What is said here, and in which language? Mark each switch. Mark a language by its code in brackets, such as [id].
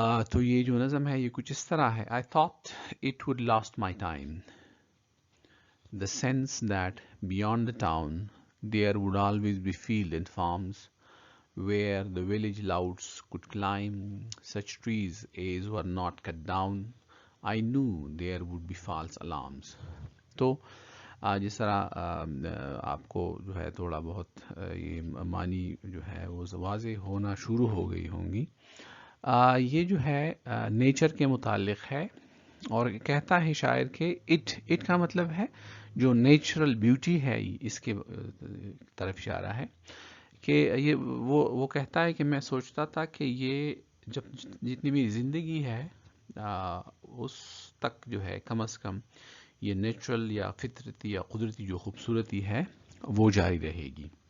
[ur] تو یہ جو نظم ہے یہ کچھ اس طرح ہے۔ [en] I thought it would last my time, the sense that beyond the town there would always be field and farms where the village louts could climb such trees as were not cut down. I knew there would be false alarms. [ur] تو جس طرح آپ کو جو ہے تھوڑا بہت یہ معنی جو ہے وہ واضح ہونا شروع ہو گئی ہوں گی، یہ جو ہے نیچر کے متعلق ہے، اور کہتا ہے شاعر کہ اٹ کا مطلب ہے جو نیچرل بیوٹی ہے، اس کے طرف اشارہ ہے کہ یہ وہ کہتا ہے کہ میں سوچتا تھا کہ یہ جتنی بھی زندگی ہے اس تک جو ہے کم از کم یہ نیچرل یا فطرتی یا قدرتی جو خوبصورتی ہے وہ جاری رہے گی،